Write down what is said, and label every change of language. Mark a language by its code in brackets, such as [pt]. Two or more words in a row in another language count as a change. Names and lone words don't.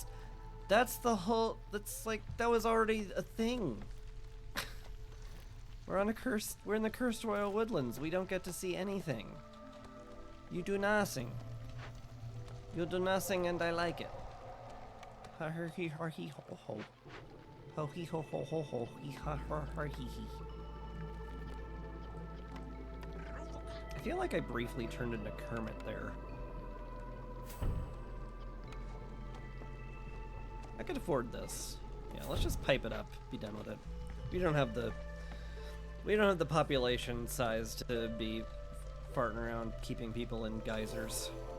[en] That's the whole, that's like, that was already a thing. We're in the cursed royal woodlands. We don't get to see anything. You do nothing. You do nothing and I like it. Ha her he har he ho ho. Ho he ho ho ho ho he ha har he he. I feel like I briefly turned into Kermit there. I could afford this. Yeah, let's just pipe it up. Be done with it. We don't have the population size to be farting around keeping people in geysers.